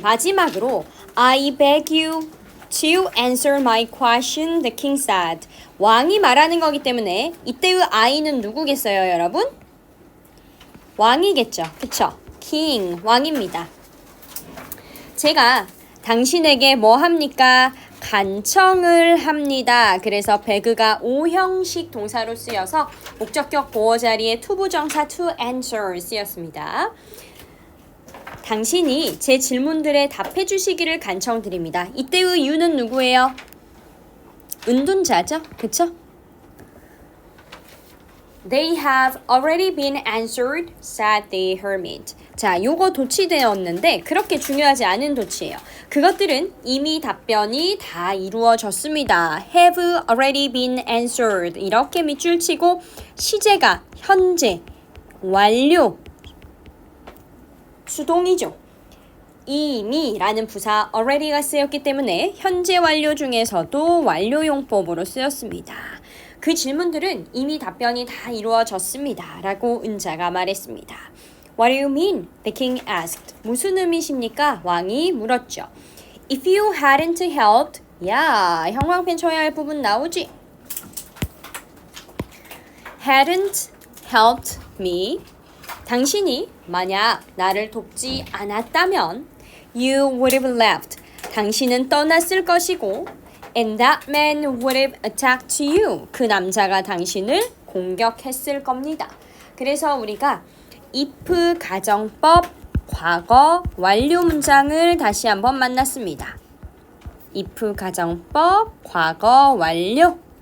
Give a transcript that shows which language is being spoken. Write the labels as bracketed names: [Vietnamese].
[English] 마지막으로 I beg you to answer my question, the king said. [Korean] 왕이 말하는 거기 때문에 이때의 I는 누구겠어요, 여러분? 왕이겠죠. 그쵸? king, 왕입니다. 제가 당신에게 뭐 합니까? 간청을 합니다. 그래서 beg가 오형식 동사로 쓰여서 목적격 보어 자리에 투부정사 to answer 쓰였습니다. 당신이 제 질문들에 답해 주시기를 간청드립니다. 이때의 you는 누구예요? 은둔자죠? 그쵸? [English] They have already been answered, said the hermit. [Korean] 자, 요거 도치되었는데 그렇게 중요하지 않은 도치예요. 그것들은 이미 답변이 다 이루어졌습니다. [English] have already been answered. [Korean] 이렇게 밑줄 치고 시제가 현재, 완료, 수동이죠. 이미라는 부사 already가 쓰였기 때문에 현재 완료 중에서도 완료용법으로 쓰였습니다. 그 질문들은 이미 답변이 다 이루어졌습니다. 라고 은자가 말했습니다. [English] What do you mean? The king asked. [Korean] 무슨 의미십니까? 왕이 물었죠. [English] If you hadn't helped, [Korean] 야, 형광펜 쳐야 할 부분 나오지? [English] hadn't helped me. [Korean] 당신이 만약 나를 돕지 않았다면 [English] you would have left. [Korean] 당신은 떠났을 것이고 [English] and that man would have attacked you. [Korean] 그 남자가 당신을 공격했을 겁니다. 그래서 우리가 if 가정법 과거 완료 문장을 다시 한번 만났습니다. if 가정법 과거 완료.